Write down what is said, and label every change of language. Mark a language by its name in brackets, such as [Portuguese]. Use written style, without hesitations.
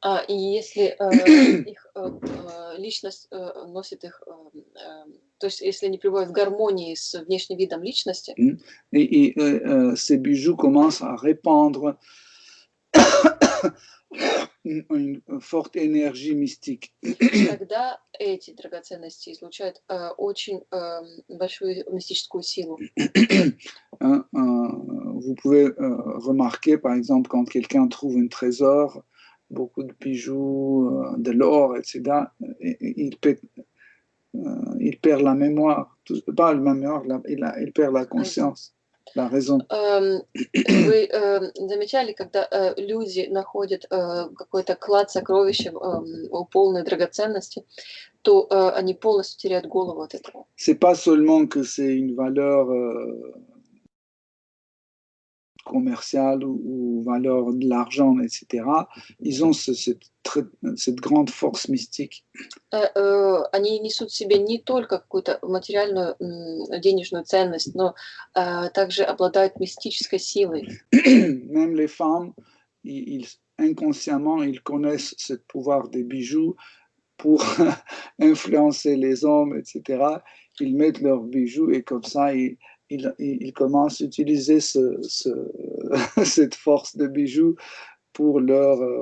[Russian] И если их личность носит их, то есть если они пребывают в гармонии с внешним видом личности, [French] et ces bijoux commencent à répandre une forte énergie mystique. [Russian] тогда эти драгоценности излучают очень большую мистическую силу. [French] Vous pouvez remarquer, par exemple, quand quelqu'un trouve un trésor, beaucoup de bijoux, de l'or, etc., il perd la mémoire, pas la mémoire, il perd la conscience, la raison. [Russian] Вы замечали, когда люди находят какой-то клад сокровища полной драгоценности, то они полностью теряют голову от этого. [French] C'est pas seulement que c'est une valeur commerciale ou valeur de l'argent, etc. Ils ont cette grande force mystique. [Russian] Они несут в себе не только какую-то материальную денежную ценность, но также обладают мистической силой. [French] Même les femmes, inconsciemment, ils connaissent ce pouvoir des bijoux pour influencer les hommes, etc. Ils mettent leurs bijoux et comme ça, ils commencent à utiliser cette force de bijoux pour leur...